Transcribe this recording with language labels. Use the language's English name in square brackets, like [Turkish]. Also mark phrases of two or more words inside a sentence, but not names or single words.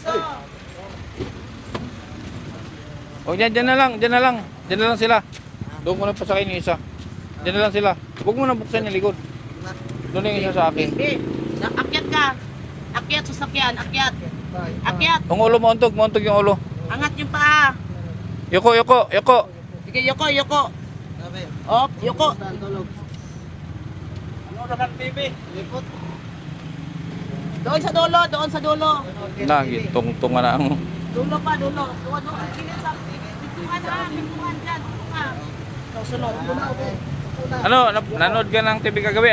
[Filipino] Oh, dyan na lang sila. Doon ko na pasakay yung isa. Diyan na lang sila. Huwag mo na buksan yung likod. Doon yung isa sa akin. Akyat ka. Akyat sa sakyan. Akyat. Ang ulo mo, untog yung ulo. Angat yung paa. Yoko. Sige, yoko. Op, yoko. Ano naman, baby? Lipot. Doon sa dulo. Tungtungan na ang... Dulo. Sige, sa pintuan dyan. Sunod. Ano, nanood ka ng TV kagabi?